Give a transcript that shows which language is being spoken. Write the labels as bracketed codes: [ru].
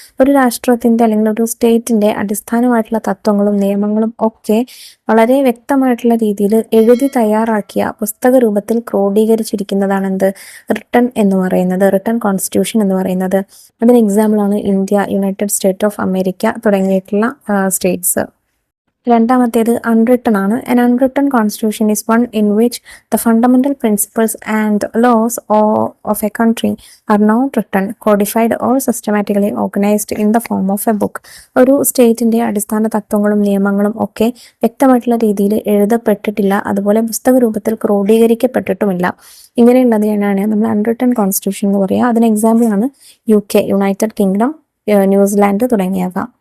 [ml] ഒരു രാഷ്ട്രത്തിന്റെ അല്ലെങ്കിൽ ഒരു സ്റ്റേറ്റിന്റെ അടിസ്ഥാനമായിട്ടുള്ള തത്വങ്ങളും നിയമങ്ങളും ഒക്കെ വളരെ വ്യക്തമായിട്ടുള്ള രീതിയിൽ എഴുതി തയ്യാറാക്കിയ പുസ്തക രൂപത്തിൽ ക്രോഡീകരിച്ചിരിക്കുന്നതാണ് റിട്ടൺ കോൺസ്റ്റിറ്റ്യൂഷൻ എന്ന് പറയുന്നത്. അതിന് എക്സാമ്പിൾ ആണ് India, United state of America തുടങ്ങിയിട്ടുള്ള സ്റ്റേറ്റ്സ്. രണ്ടാമത്തേത് അൺറിട്ടൺ ആണ്. [en] An unwritten constitution is one in which the fundamental principles and laws of a country are not written, codified or systematically organized in the form of a book. [ml] ഒരു സ്റ്റേറ്റിന്റെ അടിസ്ഥാന തത്വങ്ങളും നിയമങ്ങളും ഒക്കെ വ്യക്തമായിട്ടുള്ള രീതിയിൽ എഴുതപ്പെട്ടിട്ടില്ല, അതുപോലെ പുസ്തക രൂപത്തിൽ ക്രോഡീകരിക്കപ്പെട്ടിട്ടുമില്ല. ഇങ്ങനെയുള്ളതിനാണ് നമ്മൾ അൺറിട്ടൺ കോൺസ്റ്റിറ്റ്യൂഷൻ എന്ന് പറയുക. അതിന് എക്സാമ്പിൾ ആണ് UK, യുണൈറ്റഡ് കിങ്ഡം, ന്യൂസിലാൻഡ് തുടങ്ങിയവ.